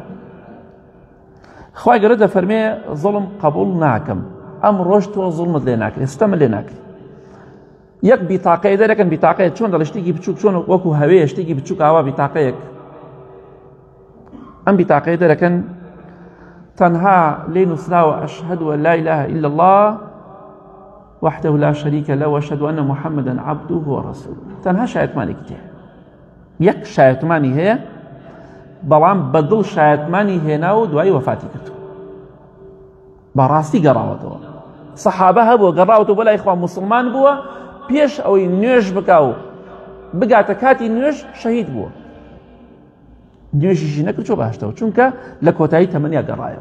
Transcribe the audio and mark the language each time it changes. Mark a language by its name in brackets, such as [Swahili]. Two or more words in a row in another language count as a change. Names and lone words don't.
[Central Kurdish] خوای گەورە دەفەرمێ زوڵم قبوڵ ناکەم، ئەمڕۆژ تۆ زوڵمت لێ ناکرێت، ستەمت لێ ناکرێت. یەک بیتاقەیە دەرەکەن، بیتاقەیە چۆن دەڵێ شتێکی بچووک، چۆن وەکو هەوەیە شتێکی بچووک ئاوا بیتاقەیەک، ئەم بیتاقەیە دەرەکەن تەنها لێ نووسراوە [Arabic] ئەشهەد أن لا إله إلا الله وحده لا شريك له وأشهد أن محمدا عبده ورسوله. [Central Kurdish] تەنها شایەتمانێکی تێ، یەک شایەتمانی هەیە، بەڵام بەدڵ شایەتمانی هێنا و دوایی وەفاتی کردو، بەڕاستی گەڕاوەتەوە. سەحابە هەبووە گەڕاوەتەوە بۆ لای خوا، موسڵمان بووە، پێش ئەوەی نوێژ بکا و بگاتە کاتی نوێژ شەهید بووە، نوێژیشی نەکرد چۆ باشتەوە، چونکە لە کۆتایی تەمەنیا گەڕایەوە.